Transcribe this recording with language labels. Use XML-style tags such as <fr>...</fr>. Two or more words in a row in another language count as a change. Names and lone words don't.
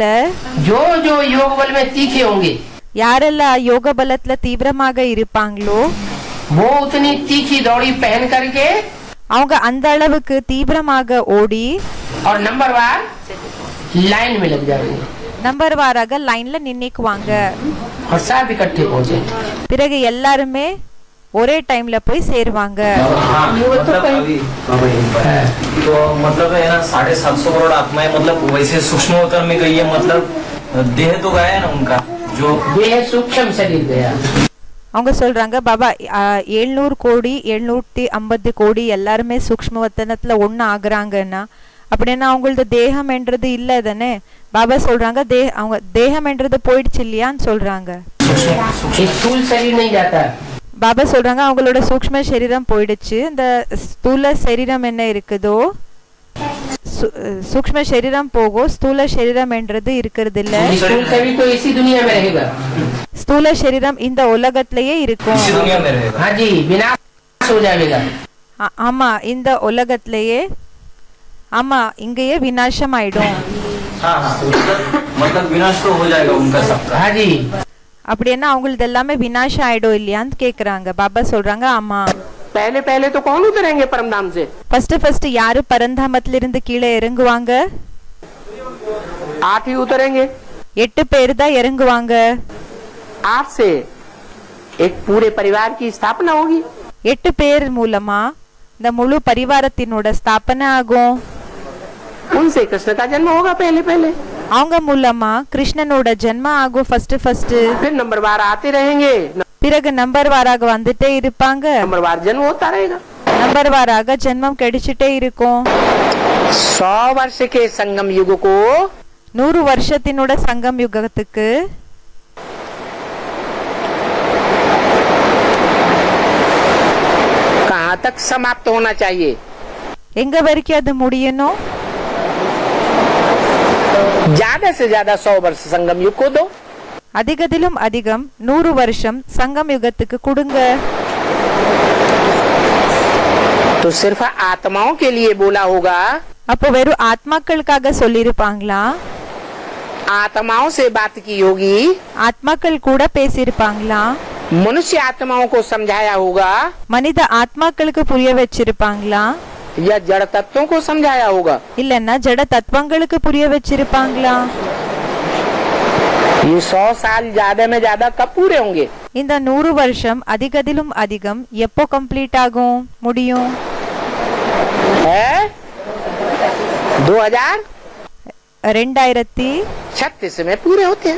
<hi>जो जो योग बल में तीखे होंगे</hi> <ta>யாரெல்லாம் யோக பலத்துல தீவிரமாக இருப்பாங்களோ</ta> <hi>वो उतनी तीखी दौड़ी पहन करके</hi> <ta>அவங்க அந்த அளவுக்கு தீவிரமாக ஓடி</ta> <hi>और नंबर वार लाइन में लग जाएंगे</hi> <ta>நம்பர் வாராக லைன்ல நின்னுக்குவாங்க.</ta> <hi>और सब इकट्ठे पहुंचे।</hi> <ta>பிறகு எல்லாருமே ஒரே டைம்ல போய் சேருவாங்க.</ta> <hi>तो मतलब है ना 750 करोड़ आत्माएं मतलब वैसे सूक्ष्म अवतार में गई है, मतलब देह तो गया है ना उनका, जो देह सूक्ष्म शरीर गया।</hi> <ta>அவங்க சொல்றாங்க பாபா 700 கோடி 750 கோடி எல்லாருமே சூக்ஷ்ம வத்தனத்துல ஒண்ணு ஆகுறாங்கன்னா அப்படின்னா அவங்களது தேகம் என்றது இல்ல தானே. பாபா சொல்றாங்க அவங்க தேகம் என்றது போயிடுச்சு இல்லையான்னு சொல்றாங்க.</ta> <hi>स्थूल शरीर नहीं जाता।</hi> <ta>பாபா சொல்றாங்க அவங்களோட சூக்ஷ்ம சரீரம் போயிடுச்சு. இந்த ஸ்தூல சரீரம் என்ன இருக்குதோ சூக்ஷ்ம சரீரம் போகும், ஸ்தூல சரீரம் என்றது இருக்கிறது இல்ல.</ta> <hi>स्थूल शरीर तो इसी दुनिया में रहेगा।</hi> <ta>ஸ்தூல சரீரம் இந்த உலகத்திலேயே இருக்கும்.</ta> <hi>इसी दुनिया में रहेगा। हाँ जी, विनाश हो जाएगा।</hi> <ta>ஆமா, இந்த உலகத்திலேயே, ஆமா இங்கேயே விநாசம் ஆயிடும்.</ta> <hi>हाँ हाँ, मतलब विनाश तो हो जाएगा उनका सब। हाँ जी,</hi> <ta>அப்படின்னா அவங்களது எல்லாமே விநாசம் ஆயிடும் இல்லையான்னு கேக்குறாங்க. பாபா சொல்றாங்க ஆமா.</ta> <hi>पहले पहले तो कौन उतरेंगे परमधाम से?</hi> <ta>ஃபர்ஸ்ட் யாரு பரந்தாமத்துல இருந்து கீழே இறங்குவாங்க?</ta> <hi>8 ही उतरेंगे।</hi> <ta>8 பேர் தான் இறங்குவாங்க.</ta> <hi>8 से एक पूरे परिवार की स्थापना होगी।</hi> <ta>8 பேர் மூலமா இந்த முழு பரிவாரத்தினோட ஸ்தாபனை ஆகும்.</ta> <hi>उनसे कृष्ण का जन्म होगा पहले पहले।</hi> <ta>அவங்க மூலமா கிருஷ்ணனோட ஜென்மம் ஆகும் ஃபர்ஸ்ட்.</ta> <hi>फिर नंबरवार आते रहेंगे,</hi> <ta>பிறகு நம்பர் வாராக வந்துட்டே இருப்பாங்க.</ta> <hi>नंबरवार जन्म होता रहेगा।</hi> <ta>நம்பர் வாராக ஜென்மம் கிடைச்சிட்டே இருக்கும்.</ta> <hi>100 वर्ष के संगम युग को</hi> <ta>100 வருஷத்தினோட சங்கம் யுகத்துக்கு</ta> <hi>कहाँ तक समाप्त होना चाहिए?</hi> <ta>எங்க வரைக்கும் அது முடியணும்?</ta> <hi>ज्यादा से ज्यादा 100 वर्ष संगम युग को दो।</hi> <ta>அதிகத்திலும் அதிகம் 100 வருஷம் சங்கம் யுகத்துக்கு கொடுங்க.</ta> <hi>तो सिर्फ आत्माओं के लिए बोला होगा।</hi> <ta>அப்போ வெறும் ஆத்மாக்களுக்காக சொல்லிருப்பாங்களா?</ta> <hi>आत्माओं से बात की होगी।</hi> <ta>ஆத்மாக்கள் கூட பேசியிருப்பாங்களா?</ta> <hi>मनुष्य आत्माओं को समझाया होगा</hi> <ta>மனித ஆத்மாக்களுக்கு புரிய வச்சிருப்பாங்களா?</ta> <hi>या जड़ तत्वों को समझाया होगा?</hi> <ta>இல்லன்னா ஜட தத்துவங்களுக்கு புரிய வச்சிருப்பாங்களா?</ta> <hi>ये 100 साल ज्यादा में ज्यादा कब पूरे होंगे?</hi> <ta>இந்த 100 வருஷம் அதிகத்திலும் அதிகம் எப்போ கம்ப்ளீட் ஆகும், முடியும்?</ta> <hi>है 2036 में पूरे होते हैं।</hi>